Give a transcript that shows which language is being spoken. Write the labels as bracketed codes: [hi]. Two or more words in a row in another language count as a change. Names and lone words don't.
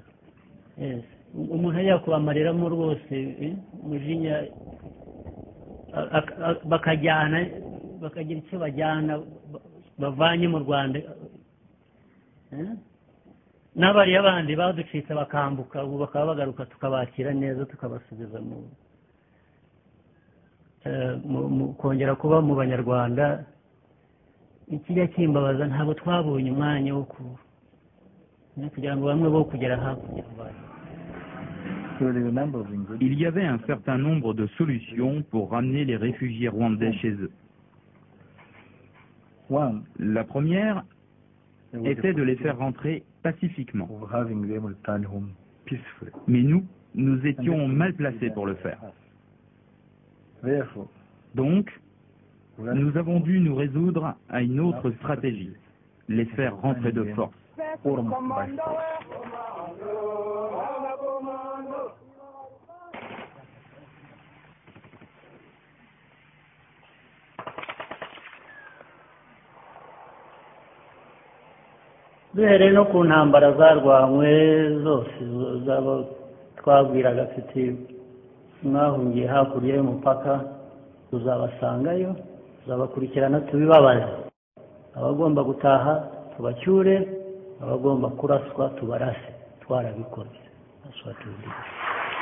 [rw] Umuntu ajya kubamareramo rwose umujinya, bakajyana bakagira icyo bajyana bavanye mu Rwanda, n'abariya bandi baducitse bakambuka ubu bakaba bagaruka tukabakira neza tukabasubiza mu kongera kuba mu Banyarwanda. Ikijya kimbabaza ntabwo twabonye umwanya wo kugira ngo bamwe bo kugera hakurya. [fr] Il y avait un certain nombre de solutions pour ramener les réfugiés rwandais chez eux. La première était de les faire rentrer pacifiquement. Mais nous étions mal placés pour le faire. Donc, nous avons dû nous résoudre à une autre stratégie, les faire rentrer de force. [rw] Duhereye no ku ntambara zarwanywe zose zaba twabwiraga tuti mwahungiye hakurya y'umupaka tuzabasangayo, tuzabakurikirana tubibabaze, abagomba gutaha tubacyure, abagomba kuraswa tubarase. Twarabikoze. [en] That's what we did.